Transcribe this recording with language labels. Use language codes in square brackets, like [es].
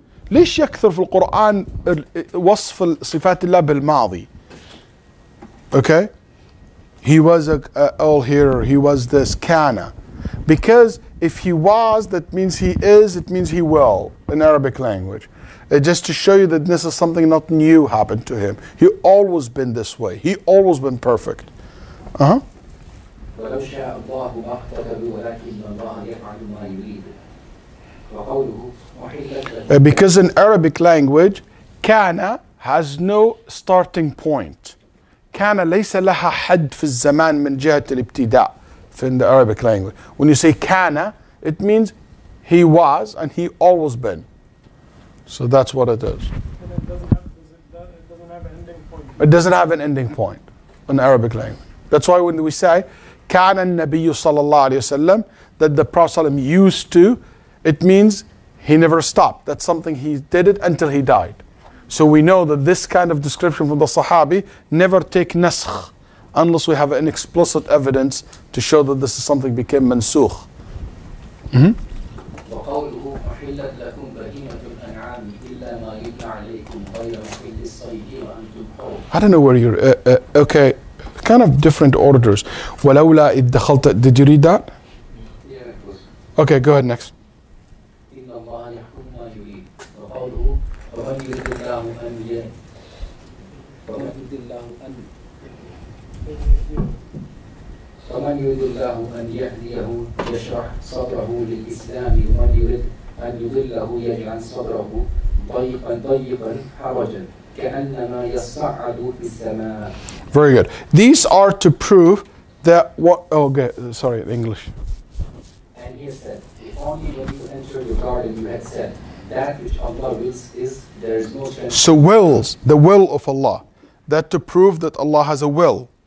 [ar] ليش يكثر في القرآن وصف صفات الله بالماضي؟ [en] Okay? He was all here, he was this, kana. Because if he was, that means he is, it means he will, in Arabic language. Just to show you that this is something not new happened to him. He always been this way. He always been perfect. Uh-huh. [ar] ولو شاء الله ما اقتتلوا ولكن الله يفعل ما يريد. وقوله [en] because in Arabic language, kana has no starting point. [ar] كان ليس لها حد في الزمان من جهة الابتداء [en] in the Arabic language. When you say كان, it means he was and he always been. So that's what it is. And it doesn't have an ending point. It doesn't have an ending point in Arabic language. That's why when we say [ar] كان النبي صلى الله عليه وسلم, [en] that the Prophet ﷺ used to, it means he never stopped. That's something he did it until he died. So we know that this kind of description from the Sahabi never take nasakh unless we have an explicit evidence to show that this is something became mansukh. [ar] وقوله أحلت لكم بهيمة الأنعام إلا ما يتلى عليكم غير محل الصيد وأنتم حر. [en] I don't know where you're, okay, kind of different orders. [ar] ولولا إذ دخلت, [en] did you read that? Yeah, it was. Okay, go ahead next. [ar] إن الله يحكم ما يريد. وقوله ومن يريد الله أن ومن يريد الله أن ومن يريد الله أن يهديه يشرح صدره للإسلام ومن يريد أن يضله يجعل صدره ضيقا حرجا كأنما يصعد في السماء. [en] Very good. These are to prove that what, oh, okay, sorry, in English. And he said, if only when you enter the garden you had said, that which Allah wills is, there is no chance. So wills, the will of Allah. That to prove that Allah has a will.